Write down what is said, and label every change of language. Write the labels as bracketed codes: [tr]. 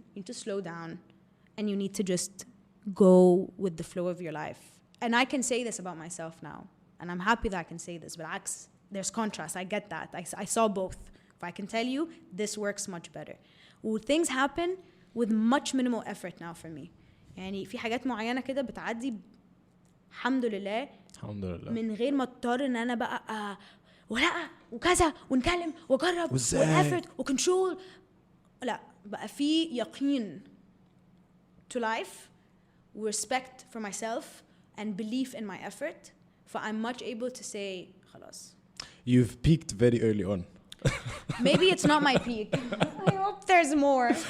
[en] You need to slow down, and you need to just go with the flow of your life. And I can say this about myself now. And I'm happy that I can say this. But there's contrast. I get that. I saw both. If I can tell you, this works much better. Things happen with much minimal effort now for me. [ar] يعني في حاجات معينة كده بتعدي الحمد لله. الحمد لله. من غير ما اضطر ان انا بقى ولا وكذا ونكلم وجرب وافرت وكنترول. لا بقى في يقين [en] to life, respect for myself, and belief in my effort. I'm much able to say, خلاص. You've peaked very early on. Maybe it's not my peak. I hope there's more.